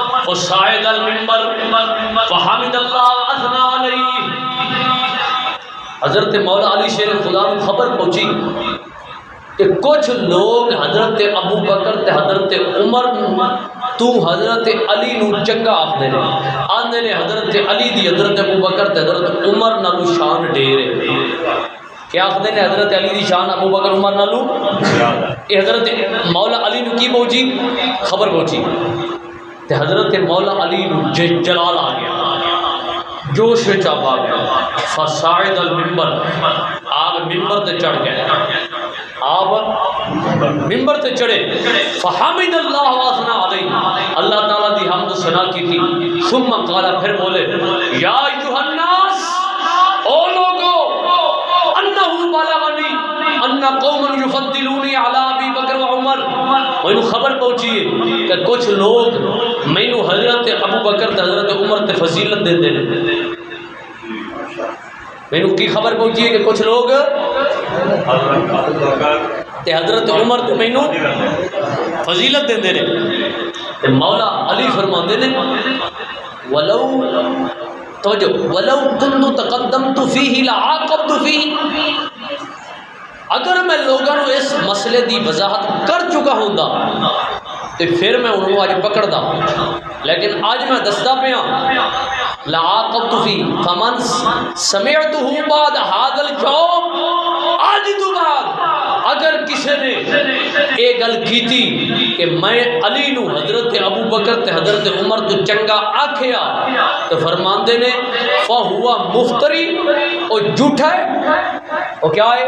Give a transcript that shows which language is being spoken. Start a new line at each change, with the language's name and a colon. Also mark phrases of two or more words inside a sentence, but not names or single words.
Arabic: وصعد المنبر فحمد اللہ واثنى علیہ.
Punjabi: حضرت مولا علی شیر خدا کو خبر پہنچی کہ کچھ لوگ حضرت ابو بکر تے حضرت عمر تو حضرت علی نو چنگا آخدے نے، آندے نے حضرت علی دی حضرت ابو بکر تے حضرت عمر نالو شان ڈھیر ہے. کیا آخدے نے حضرت علی دی شان ابو بکر عمر نالو؟ یہ حضرت مولا علی نو کی پہنچی؟ خبر پہنچی تے حضرت مولا علی نو جلال آ گیا، جوش وچ آ گیا.
Arabic: فصاعد المنبر،
Punjabi: آپ منبر تے چڑھ گئے، آپ منبر تے چڑھے.
Arabic: فحمد اللہ واثنى علیہ،
Punjabi: اللہ تعالیٰ دی حمد و ثنا کی تھی.
Arabic: ثم قال،
Punjabi: پھر بولے
Arabic: یا ایھا الناس،
Punjabi: او لوگو،
Arabic: انہ بلغنی ان قوم یفضلونی علی ابی بکر و عمر.
Punjabi: مینوں خبر پہنچی ہے کہ کچھ لوگ مینوں حضرت ابو بکر تے حضرت عمر تے فضیلت دیندے نے. مینوں کی خبر پہنچی ہے کہ کچھ لوگ تے حضرت عمر تے مینوں فضیلت دیندے نے. تے مولا علی فرماندے نے
Arabic: ولو توجہ ولو كنت تقدمت فيه لعاقبت فيه،
Urdu: اگر میں لوگوں کو اس
Punjabi: مسئلے دی وضاحت کر چکا ہوندا تے پھر میں انہوں آج پکڑدا، لیکن آج میں دسدا پیا
Arabic: لعاقبت فيه فمن سمعته بعد هذا الجواب،
Punjabi: آج تو بعد اگر کسی نے یہ گل کیتی کہ میں علی نو حضرت ابو بکر تے حضرت عمر تو چنگا آکھیا تو فرماندے نے
Arabic: فہوا مفتری،
Punjabi: او جھوٹا ہے، او کیا ہے؟